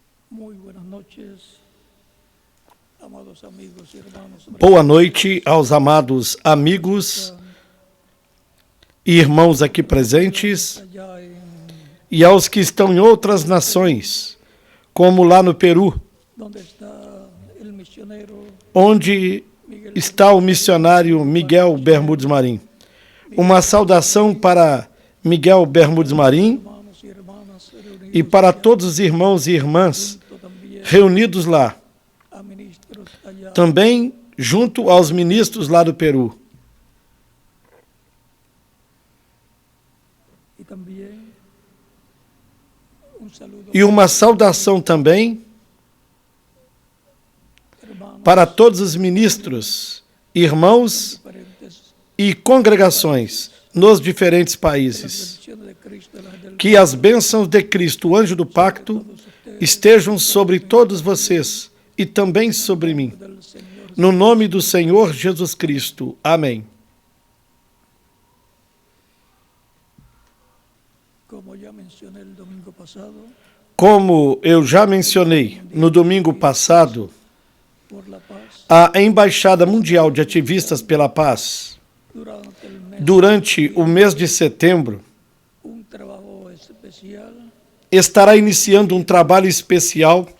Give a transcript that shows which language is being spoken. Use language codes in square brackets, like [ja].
[es] Muy buenas noches, amados amigos y hermanos. [pt] Boa noite aos amados amigos e irmãos aqui presentes [es] Allá en [pt] e aos que estão em outras nações, como lá no Peru, [es] donde está el misionero [pt] onde está o missionário Miguel Bermudes Marim. Uma saudação para Miguel Bermudes Marim [es] hermanos y hermanas reunidos [pt] e para todos os irmãos e irmãs [es] también [pt] reunidos lá, [es] a ministros allá [pt] também junto aos ministros lá do Peru. [es] y también un saludo [pt] E uma saudação também [es] hermanos [pt] para todos os ministros, irmãos [es] diferentes [pt] e congregações nos diferentes países. [es] bendiciones de Cristo, las del [pt] Que as bênçãos de Cristo, o anjo do pacto, estejam sobre todos vocês e também sobre mim. [es] del Señor. [pt] No nome do Senhor Jesus Cristo. Amém. [es] Como ya mencioné el domingo pasado, [pt] Como eu já mencionei no domingo passado, [es] por la paz, [pt] a Embaixada Mundial de Ativistas pela Paz, [es] durante el mes, [pt] durante o mês de setembro, [es] un trabajo especial [pt] estará iniciando um trabalho especial